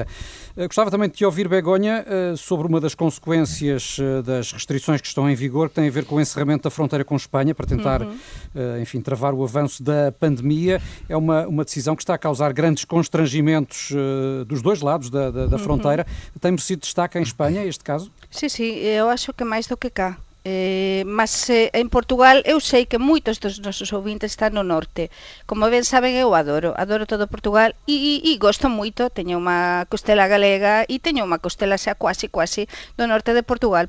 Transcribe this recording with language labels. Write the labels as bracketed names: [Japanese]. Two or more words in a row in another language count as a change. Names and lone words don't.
[Portuguese] Gostava também de te ouvir, Begonha, sobre uma das consequências das restrições que estão em vigor, que tem a ver com o encerramento da fronteira com Espanha, para tentar, enfim, travar o avanço da pandemia. É uma decisão que está a causar grandes constrangimentos dos dois lados da fronteira. Tem merecido destaque em Espanha, este caso? [Galician] Sí, eu acho que máis do que cá. Mas en Portugal eu sei que moitos dos nosos ouvintes están no norte. Como ben saben, eu adoro todo Portugal e gosto moito. Teño unha costela galega e teño unha costela xa quasi do norte de Portugal.